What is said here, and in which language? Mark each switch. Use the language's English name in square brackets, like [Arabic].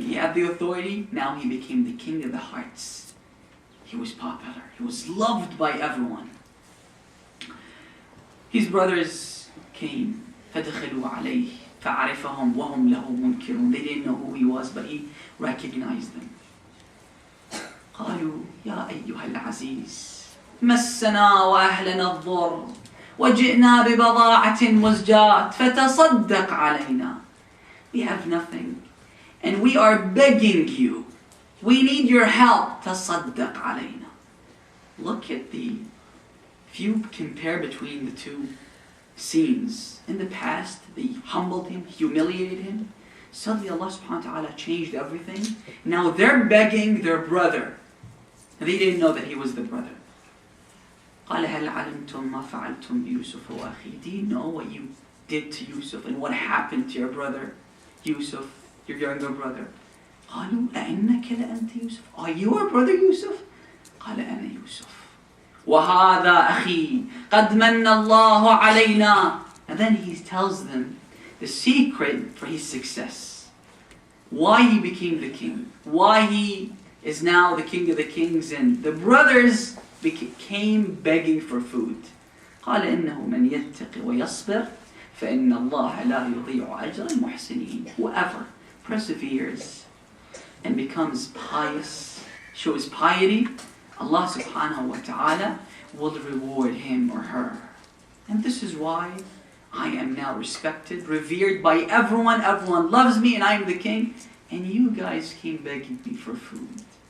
[English] He had the authority. Now he became the king of the hearts. He was popular. He was loved by everyone. His brothers came. [Arabic] فَدَخَلُوا عَلَيْهِ فَعَرِفَهُمْ وَهُمْ لَهُ مُنْكِرُونَ. [English] They didn't know who he was, but he recognized them. [Arabic] قالوا يا أيها العزيز مسنا وأهلنا الضر وَجِئْنَا بِبَضَاعَةٍ مُزْجَاةٍ فَتَصَدَّقْ عَلَيْنَا. [English] We have nothing, and we are begging you. We need your help. [Arabic] تَصَدَّقْ عَلَيْنَا. [English] Look at if you compare between the two scenes. In the past, they humbled him, humiliated him. Suddenly Allah subhanahu wa ta'ala changed everything. Now they're begging their brother. And they didn't know that he was the brother. [Arabic] قال هل علمتم ما فعلتم بيوسف وأخيه. [English] Do you know what you did to Yusuf and what happened to your brother Yusuf, your younger brother? [Arabic] قالوا أئنك لأنت يوسف. [English] Are you our brother Yusuf? [Arabic] قال أنا يوسف وهذا أخي قد من الله علينا. [English] And then he tells them the secret for his success. Why he became the king. Why he is now the king of the kings. And the brothers came begging for food. [Arabic] قال إنه من يتق ويصبر فإن الله لا يضيع أجر المحسنين. [English] Whoever perseveres and becomes pious, shows piety, Allah subhanahu wa ta'ala will reward him or her. And this is why I am now respected, revered by everyone. Everyone loves me and I am the king. And you guys came begging me for food.